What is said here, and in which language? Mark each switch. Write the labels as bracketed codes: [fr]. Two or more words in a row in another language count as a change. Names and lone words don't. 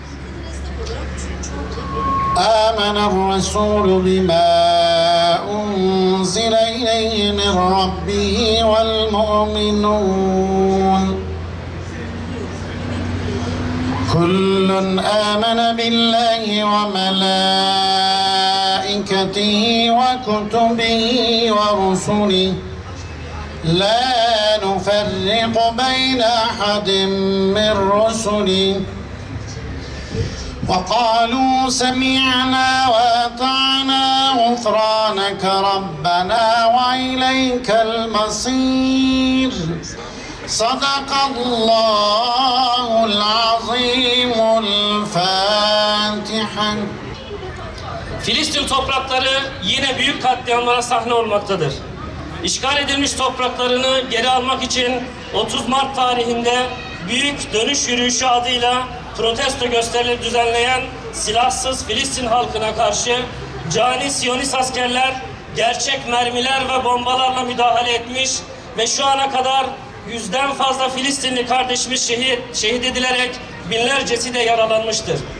[ar] آمن الرسول بما أنزل إليه من ربه والمؤمنون. كل آمن بالله وملائكته وكتبه ورسله. لا نفرق بين أحد من رسله. وقالوا سمعنا وأطعنا غفرانك ربنا وإليك المصير صدق الله العظيم الفاتحة. [tr] Filistin toprakları yine büyük katliamlara sahne olmaktadır. İşgal edilmiş topraklarını geri almak için 30 Mart tarihinde Büyük Dönüş Yürüyüşü adıyla protesto gösterileri düzenleyen silahsız Filistin halkına karşı cani Siyonist askerler gerçek mermiler ve bombalarla müdahale etmiş ve şu ana kadar 100'den fazla Filistinli kardeşimiz şehit edilerek binlercesi de yaralanmıştır.